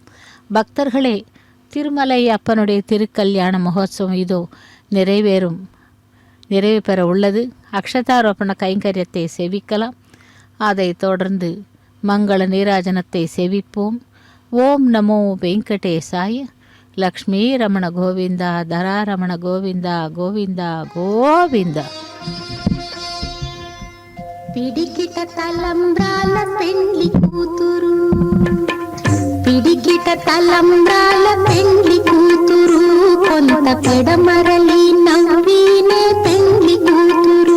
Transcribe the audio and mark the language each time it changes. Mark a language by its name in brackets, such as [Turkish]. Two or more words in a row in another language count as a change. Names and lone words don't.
[Tamil] பக்தர்களே, திருமலை அப்பனுடைய திருக்கல்யாண மகோத்சவம் இதோ நிறைவு பெற உள்ளது. அக்ஷதாரோபண கைங்கரியத்தை சேவிக்கலாம். அதை தொடர்ந்து மங்கள நீராஜனத்தை சேவிப்போம். [Sanskrit] ॐ नमो वेङ्कटेशाय. [Tamil] லக்ஷ்மி ரமண கோவிந்தா தராரமண கோவிந்தா கோவிந்தா கோவிந்தா. [Telugu] పిడికిట తలంబ్రాల పెండ్లి కూతురు, పిడికిట తలంబ్రాల పెండ్లి కూతురు, కొంత పెడమరలి నవ్వినే పెండ్లి కూతురు.